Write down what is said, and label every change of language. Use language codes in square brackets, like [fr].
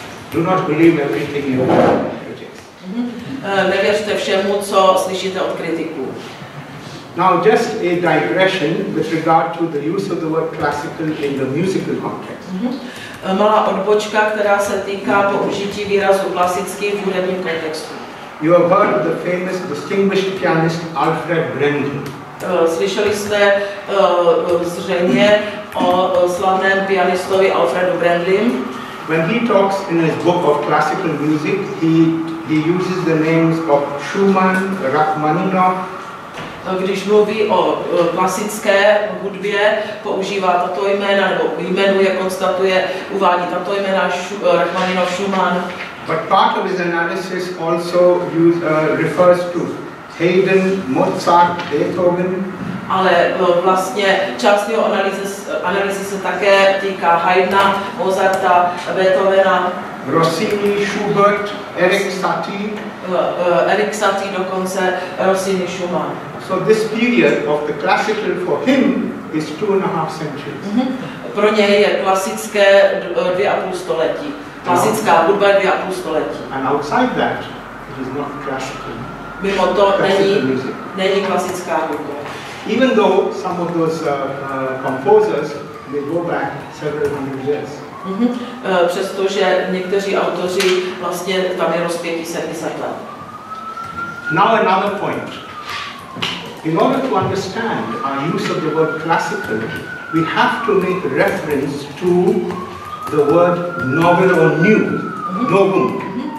[en] Do not believe everything you hear from critics. [cs] Nevěřte všemu, co slyšíte od kritiků. [en] Now, just a digression with regard to the use of the word classical in the musical context. [cs] Malá odbočka, která se týká použití výrazu klasický v hudebním kontextu. [en] You have heard of the famous distinguished pianist Alfred Brendel. [cs] Slyšeli jste zřejmě o slavném pianistovi Alfredu Brendlim. [en] When he talks in his book of classical music, he uses the names of Schumann, Rachmaninoff. [cs] Když mluví o klasické hudbě, používá tato jména, nebo jmenuje, konstatuje, uvádí tato jména Rachmaninoff, Schumann. [en] But part of his analysis also refers to Haydn, Mozart, Beethoven. [cs] Ale vlastně část jeho analýzy se také týká Haydna, Mozarta, Beethovena, Rossini, Schubert, Erik Satie dokonce, Rossini, Schumann. [en] So this period of the classical for him is 2.5 centuries. [cs] Pro něj je klasické 2,5 století. Klasická hudba je 2,5 století. [en] And outside that, it is not classical. [cs] Mimo to není klasická hudba. [en] Even though some of those composers may go back several hundred years. [cs] Přestože někteří autoři vlastně tam je rozpětí 700 let. [en] Now another point. In order to understand our use of the word classical, we have to make reference to the word novel or new, novum.